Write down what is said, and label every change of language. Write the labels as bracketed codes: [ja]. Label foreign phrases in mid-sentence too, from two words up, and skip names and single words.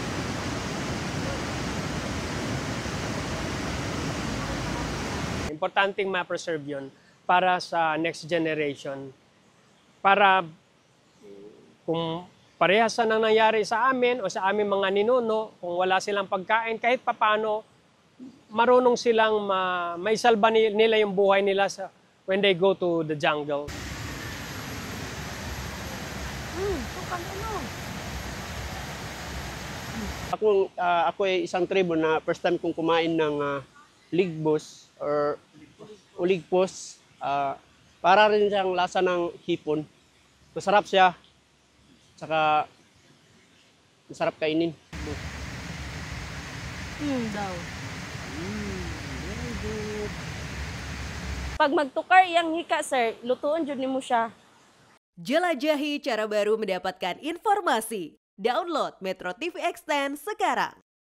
[tl] Importanteng ma-preserve yun para sa [en] next generation. [tl] Para kung parehas na nangyari sa amin o sa aming mga ninuno, kung wala silang pagkain, kahit papano, marunong silang maisalba nila yung buhay nila [en] when they go to the jungle. [tl] Ako ay isang tribo na [en] first time [tl] kong kumain ng ligbos or uligpos. Para rin siyang lasa ng hipon. Masarap siya. Saka masarap kainin. [en] Daw. Very good. [ceb] Pag magtukar iyang hika, sir, lutuon jud nimo siya. [id] Jelajahi cara baru mendapatkan informasi. Download Metro TV Extend sekarang.